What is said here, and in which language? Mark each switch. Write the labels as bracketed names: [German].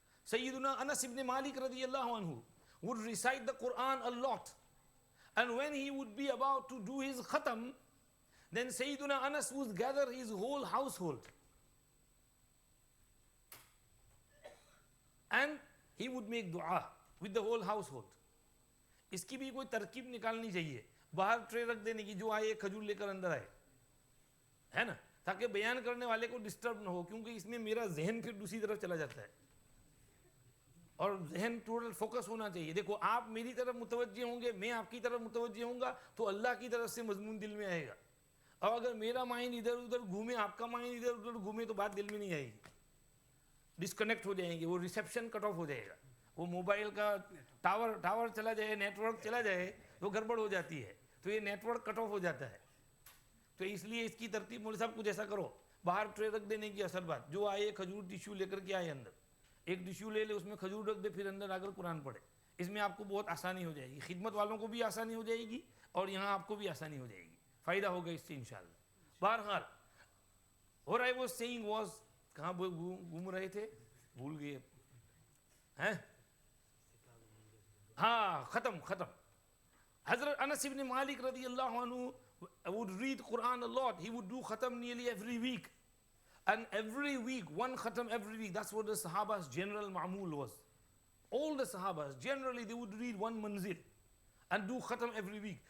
[English] Sayyiduna Anas ibn Malik radiyallahu anhu would recite the Quran a lot. And when he would be about to do his khatam, then Sayyiduna Anas would gather his whole household. And he would make dua with the whole household. [Hindi] इसकी भी कोई तरकीब निकालनी चाहिए, बाहर tray रख देने की, जो आए खजूर लेकर अंदर आए, है ना, ताकि बयान करने वाले को डिस्टर्ब ना हो, क्योंकि इसमें मेरा जहन फिर दूसरी तरफ चला जाता है और जहन टोटल फोकस होना चाहिए. देखो, आप मेरी तरफ मुतवज्जे होंगे, मैं आपकी तरफ मुतवज्जे होऊंगा, तो अल्लाह की तरफ से मजमून दिल में आएगा. और अगर मेरा माइंड इधर उधर घूमे, आपका माइंड इधर उधर घूमे, तो बात दिल में नहीं आएगी, डिस्कनेक्ट हो जाएंगे, वो रिसेप्शन कट ऑफ हो जाएगा, वो मोबाइल का टावर चला जाए, नेटवर्क चला जाए, तो गड़बड़ हो जाती है. तो ये नेटवर्क कट ऑफ हो जाता है. तो इसलिए इसकी तरतीब, मौलवी साहब कुछ ऐसा करो, बाहर ट्रे रख देने की असल बात, जो आए खजूर टिश्यू लेकर के आए अंदर, एक टिश्यू ले ले, उसमें खजूर रख दे, फिर अंदर आकर कुरान पढ़े. इसमें आपको बहुत आसानी हो जाएगी, खिदमत वालों को भी आसानी हो जाएगी और यहाँ आपको भी आसानी हो जाएगी, फ़ायदा होगा इससे इंशाल्लाह. बहरहाल, और [English] I was saying was, [Hindi] कहाँ घूम रहे थे, भूल गए हैं. हाँ, खत्म. [English] Hazrat Anas ibn Malik radiyallahu anhu would read Quran a lot. He would do khatam nearly every week. And every week, 1 khatam every week. That's what the Sahaba's general ma'mul was. All the Sahabas, generally they would read 1 manzil and do khatam every week.